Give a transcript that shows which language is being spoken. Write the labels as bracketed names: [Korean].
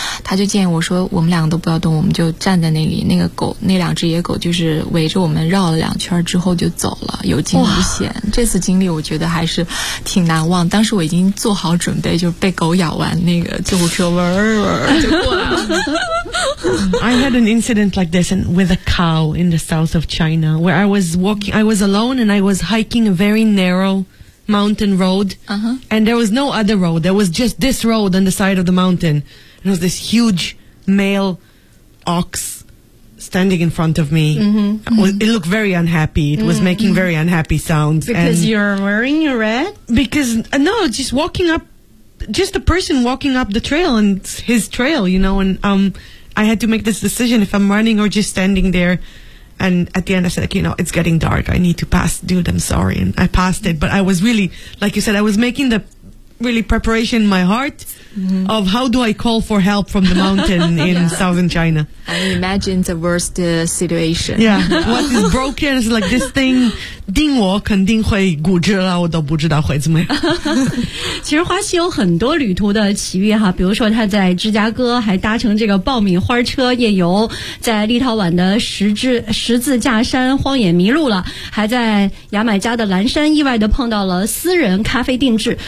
[Chinese] 他就建议我说我们两个都不要动，我们就站在那里，那个狗，那两只野狗就是围着我们绕了两圈之后就走了，有惊无险。这次经历我觉得还是挺难忘，当时我已经做好准备，就被狗咬完，那个救护车嗡嗡就过来了。 [English] I had an incident like this and with a cow in the south of China where I was walking, I was alone and I was hiking a very narrow mountain road, uh-huh. and there was no other road, there was just this road on the side of the mountain. There was this huge male ox standing in front of me. Mm-hmm. It looked very unhappy, it was making very unhappy sounds. Because you're wearing your red? Because, no, just walking up, just a person walking up the trail and his trail, you know, and I had to make this decision if I'm running or just standing there. And at the end, I said, like, you know, it's getting dark. I need to pass. Dude, I'm sorry. And I passed it. But I was really, like you said, I was making the really preparation in my heart, mm-hmm. of how do I call for help from the mountain in southern China. I imagine the worst situation. Yeah. What is broken is like this thing. [Chinese] 叮我肯定会骨折了，我都不知道会怎么样。其实花西有很多旅途的奇遇哈，比如说他在芝加哥还搭乘这个爆米花车夜游，在立陶宛的十字架山荒野迷路了，还在牙买加的蓝山意外的碰到了私人咖啡定制。